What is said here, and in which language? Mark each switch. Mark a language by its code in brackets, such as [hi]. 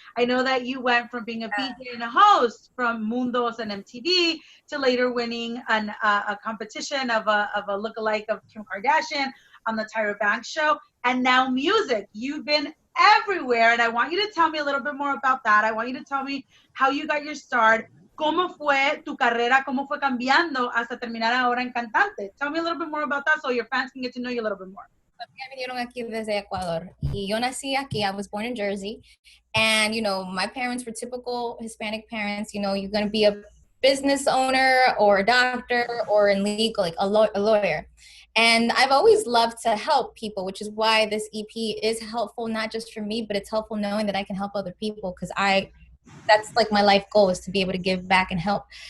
[en] I know that you went from being a DJ and a host from Mundos and MTV to later winning a competition of a lookalike of Kim Kardashian on the Tyra Banks show, and now music. You've been everywhere, and I want you to tell me a little bit more about that. I want you to tell me how you got your start. [es] ¿Cómo fue tu carrera? ¿Cómo fue cambiando hasta terminar ahora en cantante? [en] Tell me a little bit more about that so your fans can get to know you a little bit more. [es] Me vinieron aquí desde Ecuador y yo nací aquí. [en] I was born in Jersey, and my parents were typical Hispanic parents. You're going to be a business owner or a doctor or in legal, like a lawyer. And I've always loved to help people, which is why this EP is helpful, not just for me, but it's helpful knowing that I can help other people, because that's like my life goal, is to be able to give back and help.